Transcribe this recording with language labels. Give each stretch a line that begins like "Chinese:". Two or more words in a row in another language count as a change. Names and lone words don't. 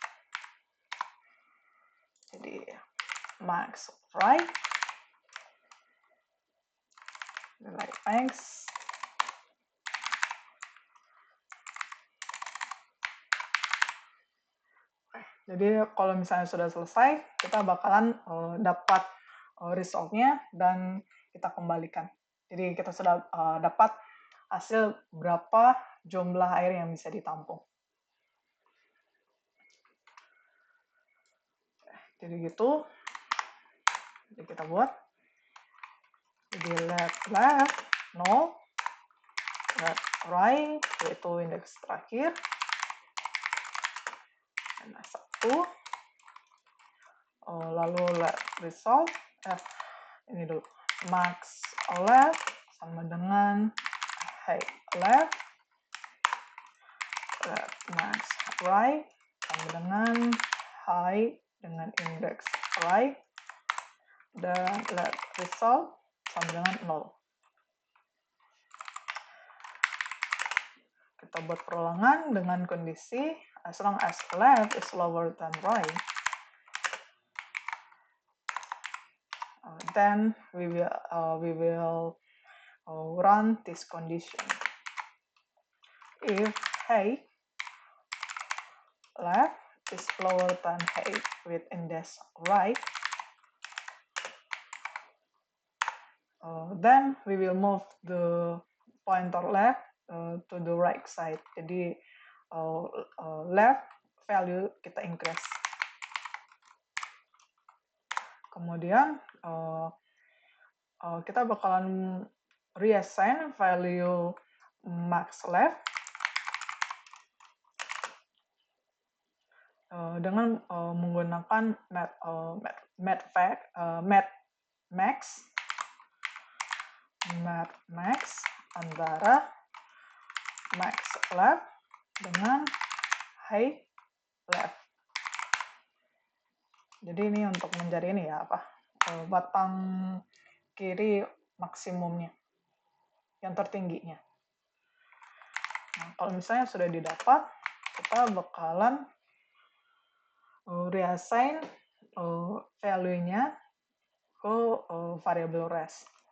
Indonesian: Jadi max right, nilai max, jadi kalau misalnya sudah selesai, kita bakalan dapat result-nya dan kita kembalikan. Jadi kita sudah dapat hasil berapa jumlah air yang bisa ditampung. Jadi gitu. Jadi kita buat. Jadi left 0, left right yaitu indeks terakhir. Dan 1. Lalu left result. Ini dulu. Max left sama dengan height left. Left max right sama dengan height dengan indeks right, dan left result sama dengan 0. Kita buat perulangan dengan kondisi
English: as long as left is lower than right, then we will run this condition. If height left is lower than height with index right, then we will move the pointer left to the right side.
Indonesian: Jadi left value kita increase. Kemudian kita bakalan
English: reassign value
Indonesian: max left dengan menggunakan max antara max left dengan high left. Jadi ini untuk mencari ini ya batang kiri maksimumnya, yang tertingginya. Nah, kalau misalnya sudah didapat, kita bakalan
English: reassign value-
Indonesian: nya ke variable res.